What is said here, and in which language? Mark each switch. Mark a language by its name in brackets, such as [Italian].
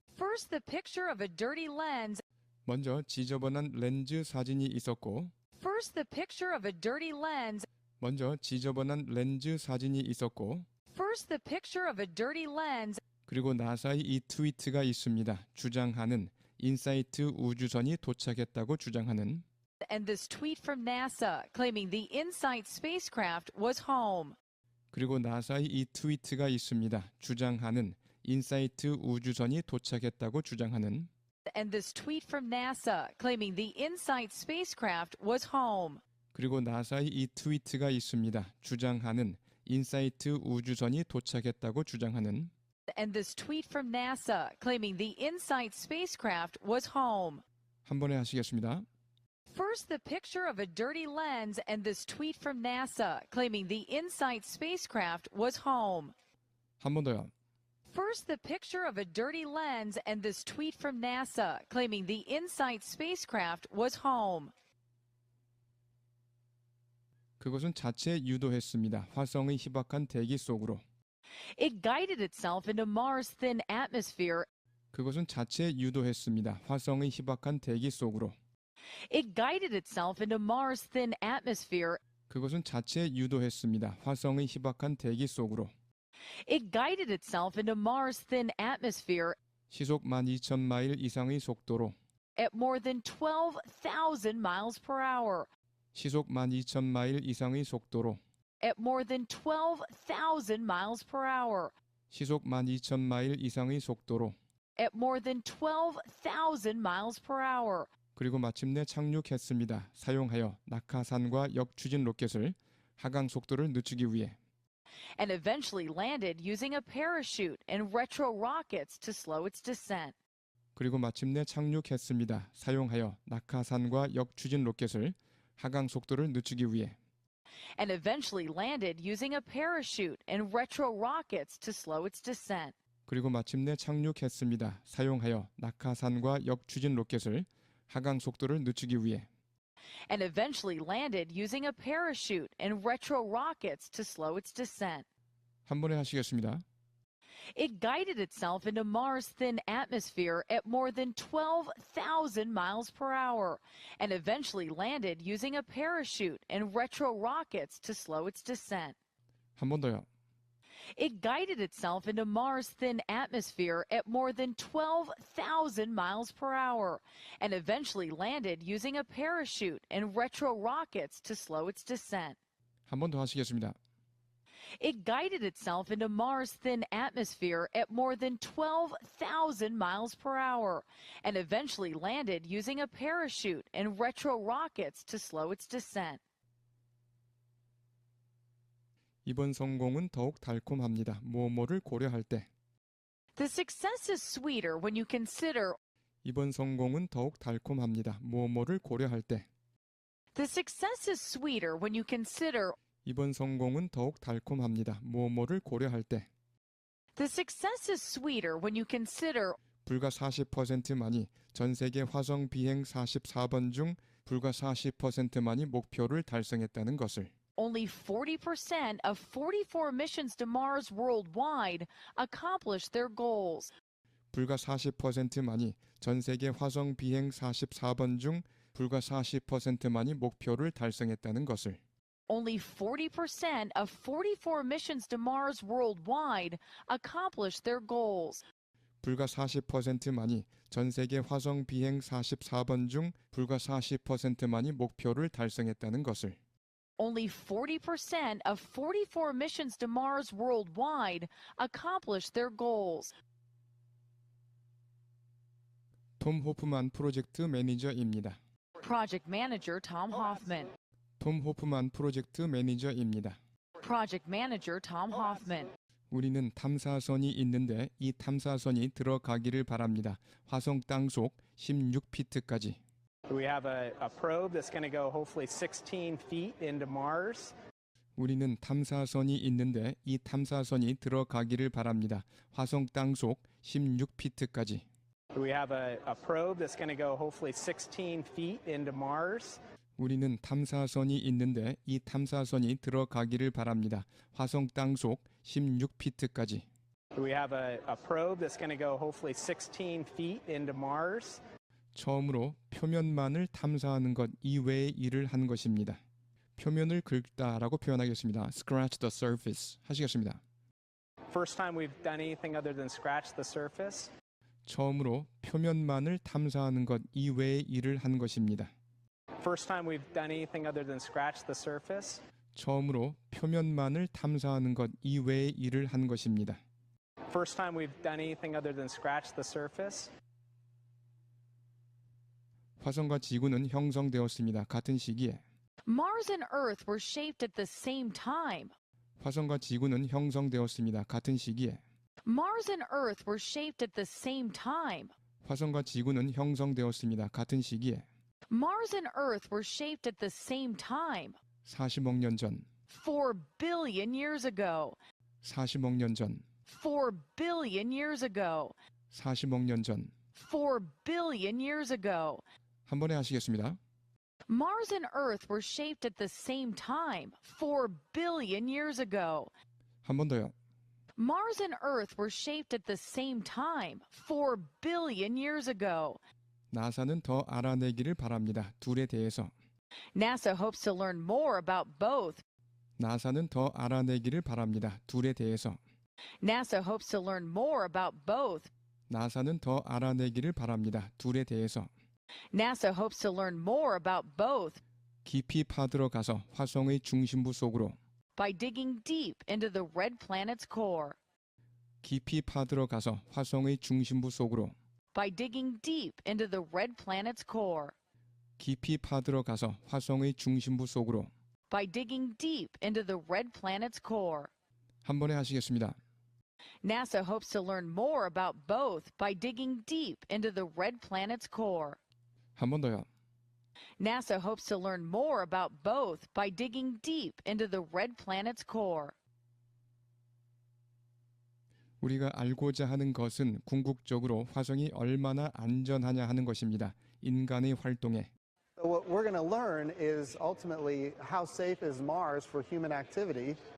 [English] First, the picture of a dirty lens. [Korean] 먼저 지저분한 렌즈 사진이 있었고, [English] First, the picture of a dirty lens. [Korean] 먼저 지저분한 렌즈 사진이 있었고, [English] First, the picture of a dirty lens. [Korean] 그리고 나사의 이 트위트가 있습니다. 주장하는 인사이트 우주선이 도착했다고 주장하는 [English] And this tweet from NASA claiming the InSight spacecraft was home. [Korean] 그리고 나사의 이 트위트가 있습니다. 주장하는 인사이트 우주선이 도착했다고 주장하는 [English] And this tweet from NASA claiming the InSight spacecraft was home. [Korean] 그리고 나사의 이 트위트가 있습니다. 주장하는 인사이트 우주선이 도착했다고 주장하는 [English] And this tweet from NASA claiming the InSight spacecraft was home. [Korean] 한 번에 하시겠습니다. [English] First, the picture of a dirty lens and this tweet from NASA claiming the InSight spacecraft was home. [Korean] 한 번 더요. [English] First, the picture of a dirty lens and this tweet from NASA claiming the InSight spacecraft was home. [Korean] 그것은 자체 유도했습니다. 화성의 희박한 대기 속으로. [English] It guided itself into Mars' thin atmosphere. [Korean] 그것은 자체 유도했습니다. 화성의 희박한 대기 속으로. [English] It guided itself into Mars' thin atmosphere. [Korean] 그것은 자체 유도했습니다. 화성의 희박한 대기 속으로. [English] It guided itself into Mars' thin atmosphere [Korean] 시속 12,000마일 이상의 속도로. [English] at more than 12,000 miles per hour. [Korean] 시속 12,000마일 이상의 속도로. [English] At more than 12,000 miles per hour. [Korean] 시속 12,000마일 이상의 속도로. [English] At more than 12,000 miles per hour. [Korean] 그리고 마침내 착륙했습니다. 사용하여 낙하산과 역추진 로켓을 하강 속도를 늦추기 위해. [English] And eventually landed using a parachute and retro rockets to slow its descent. [Korean] 그리고 마침내 착륙했습니다. 사용하여 낙하산과 역추진 로켓을 하강 속도를 늦추기 위해. [English] And eventually landed using a parachute and retro rockets to slow its descent. [Korean] 그리고 마침내 착륙했습니다. 사용하여 낙하산과 역추진 로켓을 하강 속도를 늦추기 위해. [English] And eventually landed using a parachute and retro rockets to slow its descent. [Korean] 한 번에 하시겠습니다. [English] It guided itself into Mars' thin atmosphere at more than 12,000 miles per hour and eventually landed using a parachute and retro rockets to slow its descent. [Korean] 한 번 더요. [English] It guided itself into Mars' thin atmosphere at more than 12,000 miles per hour and eventually landed using a parachute and retro rockets to slow its descent. [Korean] 한 번 더 하시겠습니다. [English] It guided itself into Mars' thin atmosphere at more than 12,000 miles per hour and eventually landed using a parachute and retro rockets to slow its descent. [Korean] 이번 성공은 더욱 달콤합니다. 뭐뭐를 고려할 때. [English] The success is sweeter when you consider. [Korean] 이번 성공은 더욱 달콤합니다. 뭐뭐를 고려할 때. [English] The success is sweeter when you consider. [Korean] 이번 성공은 더욱 달콤합니다. 뭐뭐를 고려할 때. [English] The success is sweeter when you consider. [Korean] 불과 40%만이 전 세계 화성 비행 44번 중 불과 40%만이 목표를 달성했다는 것을. [English] Only 40% of 44 missions to Mars worldwide accomplished their goals. [Korean] 불과 40%만이 전 세계 화성 비행 44번 중 불과 40%만이 목표를 달성했다는 것을. [English] Only 40% of 44 missions to Mars worldwide accomplished their goals. [Korean] 불과 40%만이 전 세계 화성 비행 44번 중 불과 40%만이 목표를 달성했다는 것을. [English] Only 40% of 44 missions to Mars worldwide accomplished their goals. [Korean] 톰 호프만 프로젝트 매니저입니다. [English] Project Manager Tom Hoffman. [Korean] 톰 호프만 프로젝트 매니저입니다. [English] Project Manager Tom Hoffman. [Korean] 우리는 탐사선이 있는데 이 탐사선이 들어가기를 바랍니다. 화성 땅속 16피트까지. [English] We have a probe that's going to go hopefully 16 feet into Mars. [Korean] 우리는 탐사선이 있는데 이 탐사선이 들어가기를 바랍니다. 화성 땅속 16피트까지. [English] We have a probe that's going to go hopefully 16 feet into Mars. [Korean] 우리는 탐사선이 있는데 이 탐사선이 들어가기를 바랍니다. 화성 땅속 16피트까지. [English] We have a probe that's going to go hopefully 16 feet into Mars. [Korean] 처음으로 표면만을 탐사하는 것 이외의 일을 한 것입니다. 표면을 긁다라고 표현하겠습니다. [English] Scratch the surface [Korean] 하시겠습니다. [English] First time we've done anything other than scratch the surface. [Korean] 처음으로 표면만을 탐사하는 것 이외의 일을 한 것입니다. [English] First time we've done anything other than scratch the surface. [Korean] 처음으로 표면만을 탐사하는 것 이외의 일을 한 것입니다. [English] First time we've done anything other than scratch the surface. [Korean] 화성과 지구는 형성되었습니다. 같은 시기에. [English] Mars and Earth were shaped at the same time. [Korean] 화성과 지구는 형성되었습니다. 같은 시기에. [English] Mars and Earth were shaped at the same time. [Korean] 화성과 지구는 형성되었습니다. 같은 시기에. [English] Mars and Earth were shaped at the same time. [Korean] 40억 년 전. [English] 4 billion years ago. [Korean] 40억 년 전. [English] 4 billion years ago. [Korean] 40억 년 전. [English] 4 billion years ago. [Korean] 한 번에 하시겠습니다. [English] Mars and Earth were shaped at the same time 4 billion years ago. [Korean] 한 번 더요. [English] Mars and Earth were shaped at the same time 4 billion years ago. [Korean] 나사는 더 알아내기를 바랍니다. 둘에 대해서. [English] NASA hopes to learn more about both. [Korean] 나사는 더 알아내기를 바랍니다. 둘에 대해서. [English] NASA hopes to learn more about both. [Korean] 나사는 더 알아내기를 바랍니다. 둘에 대해서. [English] NASA hopes to learn more about both. [Korean] 깊이 파들어 가서 화성의 중심부 속으로. [English] By digging deep into the red planet's core. [Korean] 깊이 파들어 가서 화성의 중심부 속으로. [English] By digging deep into the red planet's core. [Korean] 깊이 파들어 가서 화성의 중심부 속으로. [English] By digging deep into the red planet's core. [Korean] 한 번에 하시겠습니다. [English] NASA hopes to learn more about both by digging deep into the red planet's core. [Korean] 한 번 더요. [English] NASA hopes to learn more about both by digging deep into the red planet's core. [Korean] 우리가 알고자 하는 것은 궁극적으로 화성이 얼마나 안전하냐 하는 것입니다. 인간의 활동에. [English] So what we're going to learn is ultimately how safe is Mars for human activity.